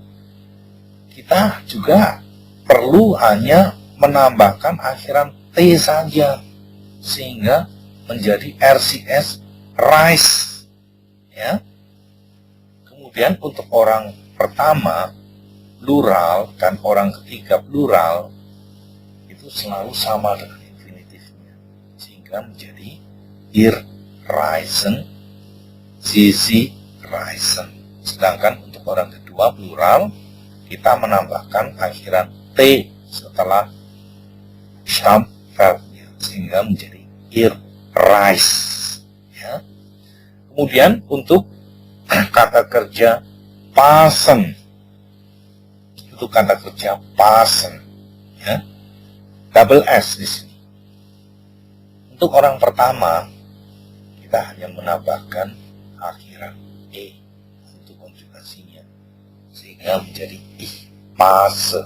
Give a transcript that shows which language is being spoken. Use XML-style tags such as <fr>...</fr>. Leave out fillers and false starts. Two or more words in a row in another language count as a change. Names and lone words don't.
<id>Kita juga perlu hanya menambahkan akhiran T saja, sehingga menjadi</id> <de>RCS rise,</de> <id>ya. Kemudian untuk orang pertama plural dan orang ketiga plural itu selalu sama dengan infinitifnya, sehingga menjadi</id> <de>ihr reisen, sie reisen.</de> <id>Sedangkan untuk orang kedua plural kita menambahkan akhiran t setelah Stammverbnya, sehingga menjadi</id> <de>ihr reist.</de> <id>Ya. Kemudian untuk kata kerja passen, itu kata kerja passen, ya,</id> <en>double S</en> <id>di sini. Untuk orang pertama kita hanya menambahkan akhiran e untuk konjugasinya, sehingga menjadi</id> <de>ich passe.</de>